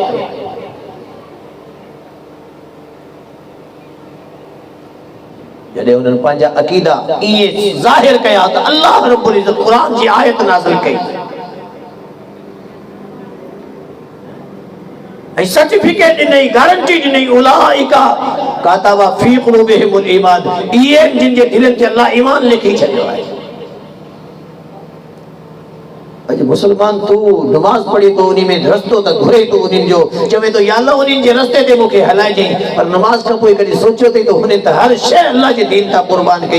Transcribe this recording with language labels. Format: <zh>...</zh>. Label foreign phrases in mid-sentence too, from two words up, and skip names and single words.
<sd>जॾहिं उन्हनि पंहिंजा अक़ीदा ईअं ज़ाहिर कया त अल्लाह रब्बुल इज़्ज़त क़ुरान जी आयत नाज़िल कई ऐं सर्टिफिकेट ॾिनई, गारंटी ॾिनई</sd> <ar>أولئك كتب في قلوبهم الإيمان,</ar> <sd>इहे जिन जे दिलनि ते अल्लाह ईमान लिखी छॾियो आहे। अॼु मुसलमान तू नमाज पढ़ी तो उन्ही में रस्तो त घुरे तो उन्हनि जो चवे तो या अल्लाह उन्हनि जे रस्ते ते मूंखे हलाइजांइ, पर नमाज खां पोइ कॾहिं सोचियो अथई त हुन त हर शइ अल्लाह जे दीन तां क़ुर्बान कई।</sd>